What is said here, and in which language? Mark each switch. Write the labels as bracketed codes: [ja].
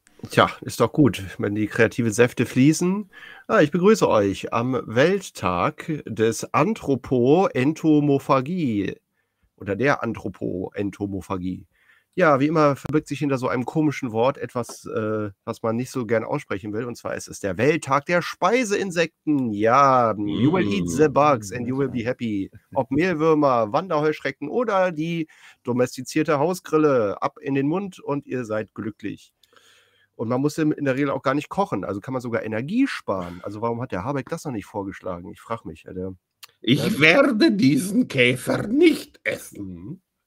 [de] Tja, ist doch gut, wenn die kreativen Säfte fließen. Ah, ich begrüße euch am Welttag des Anthropoentomophagie oder der Anthropoentomophagie. Ja, wie immer verbirgt sich hinter so einem komischen Wort etwas, was man nicht so gern aussprechen will. Und zwar ist es der Welttag der Speiseinsekten. [en] Ja, you will eat the bugs and you will be happy. [de] Ob Mehlwürmer, Wanderheuschrecken oder die domestizierte Hausgrille, ab in den Mund und ihr seid glücklich. Und man muss in der Regel auch gar nicht kochen. Also kann man sogar Energie sparen. Also warum hat der Habeck das noch nicht vorgeschlagen? Ich frage mich. Alter. Ich werde diesen Käfer nicht essen.